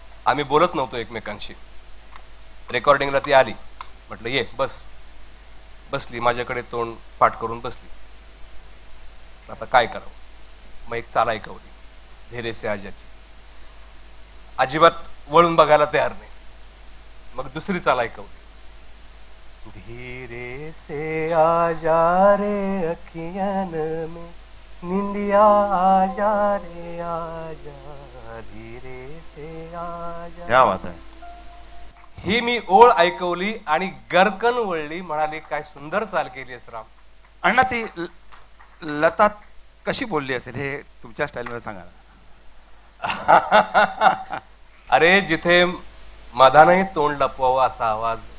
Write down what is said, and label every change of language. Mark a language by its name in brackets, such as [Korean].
[Marathi] आम्ही बोलत नव्हतो एकमेकांशी. रेकॉर्डिंगला ती आली, म्हटलं ये बस. बसली, माझ्याकडे तोंड पाठ करून बसली. आता काय करावं? मग एक चाल ऐकवली, धीरे से आजाची. अजिबात वळून बघायला तयार नाही. मग दुसरी चाल ऐकवली, [Hindi] धीरे से आजा रे अखियन में निंदिया आजा रे आजा, धीरे से आजा. क्या बात [Marathi] आहे. ही मी ओळ ऐकवली आणि गरकन वळली. म्हणाली काय सुंदर चाल केली आहेस राम. अण्णा ती लता कशी बोलली असेल हे तुमच्या स्टाईल मध्ये सांगा. अरे जिथे मधानही तोंड लपवावं असा आवाज,